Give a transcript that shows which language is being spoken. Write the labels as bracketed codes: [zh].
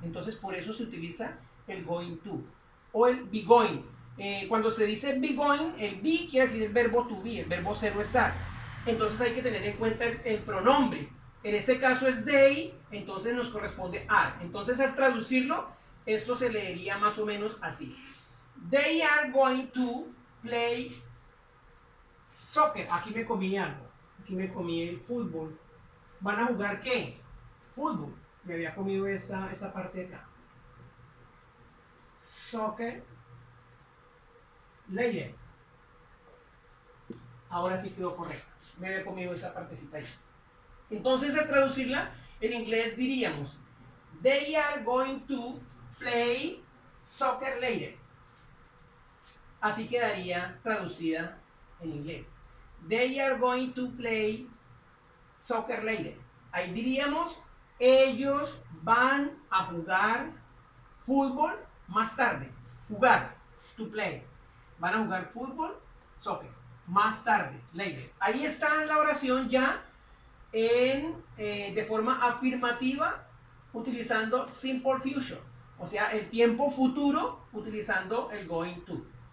[es] Entonces, por eso se utiliza el going to o el be going. Cuando se dice be going, el be quiere decir el verbo to be, el verbo ser o estar. Entonces hay que tener en cuenta el pronombre. En este caso es they, entonces nos corresponde are. Entonces al traducirlo, esto se leería más o menos así. [en] They are going to play soccer. [es] Aquí me comí algo. Aquí me comí el fútbol. ¿Van a jugar qué? Fútbol. Me había comido esta parte de acá. [en] Soccer later. [es] Ahora sí quedó correcto. Me había comido esa partecita ahí. Entonces al traducirla en inglés diríamos [en] they are going to play soccer later. [es] Así quedaría traducida en inglés. [en] They are going to play soccer later. [es] Ahí diríamos ellos van a jugar fútbol más tarde. Jugar, to play. Van a jugar fútbol, soccer, más tarde, later. Ahí está la oración ya de forma afirmativa utilizando simple future, o sea, el tiempo futuro utilizando el going to.